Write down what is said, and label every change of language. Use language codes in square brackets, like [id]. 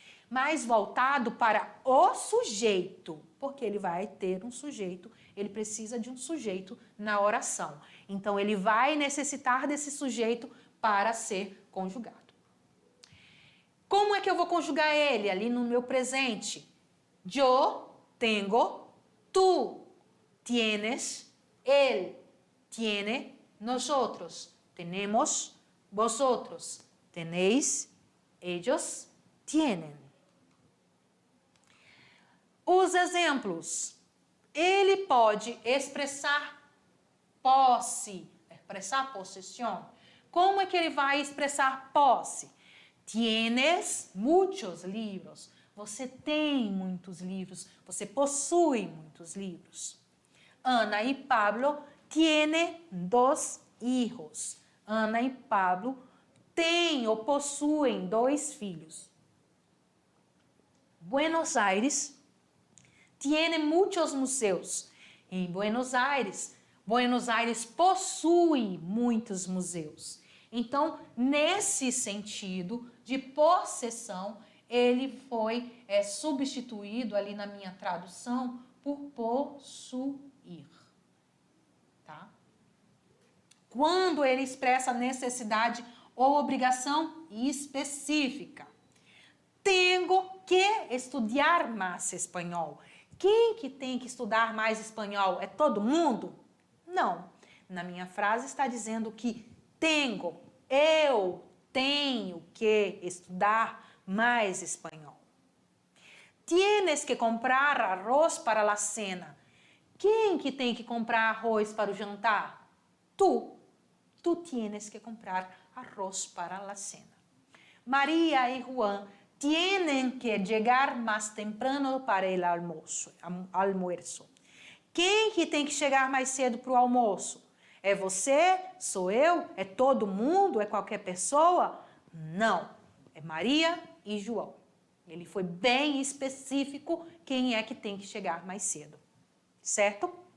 [pt] Mais voltado para o sujeito, porque ele vai ter um sujeito, ele precisa de um sujeito na oração. Então, ele vai necessitar desse sujeito para ser conjugado. Como é que eu vou conjugar ele ali no meu presente? [es] Yo tengo, tú tienes, él tiene, nosotros tenemos, vosotros tenéis, ellos tienen. [pt] Os exemplos. Ele pode expressar posse, expressar possessão. Como é que ele vai expressar posse? [es] Tienes muchos libros. [pt] Você tem muitos livros. Você possui muitos livros. [es] Ana e Pablo tienen 2 hijos. [pt] Ana e Pablo têm ou possuem 2 filhos. [es] Buenos Aires tiene muchos museus. [pt] Em Buenos Aires possui muitos museus. Então, nesse sentido de possessão, ele foi substituído ali na minha tradução por possuir. Tá? Quando ele expressa necessidade ou obrigação específica. Tenho que estudar mais espanhol. Quem que tem que estudar mais espanhol? É todo mundo? Não. Na minha frase está dizendo que eu tenho que estudar mais espanhol. [es] Tienes que comprar arroz para la cena. [pt] Quem que tem que comprar arroz para o jantar? Tu [es] tú tienes que comprar arroz para la cena. María y Juan tienen que llegar más temprano para el almuerzo. [pt] Quem que tem que chegar mais cedo para o almoço? É você? Sou eu? É todo mundo? É qualquer pessoa? Não, é Maria e João. Ele foi bem específico quem é que tem que chegar mais cedo, certo?